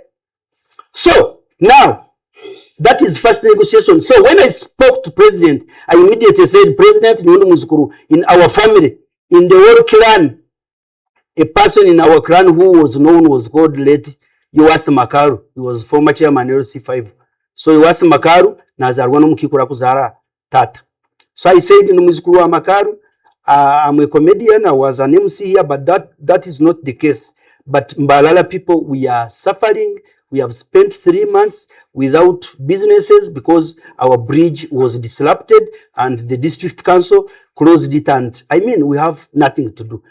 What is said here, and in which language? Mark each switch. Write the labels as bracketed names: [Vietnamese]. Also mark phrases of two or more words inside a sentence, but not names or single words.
[English] So now, that is first negotiation. So when I spoke to President, I immediately said, President Nyundo Muzukuru, in our family, in the whole clan, a person in our clan who was known was called late Yoasi Makaru. He was former chairman LC5. [Nyankole] So Yoasi Makaru, nazarwa n'omukikura kuzara tata. [English] So I said, no Muzukuru wa Makaru, I'm a comedian, I was an MC here, but that is not the case. But Mbalala people, we are suffering. We have spent 3 months without businesses because our bridge was disrupted and the district council closed it, and I mean, we have nothing to do.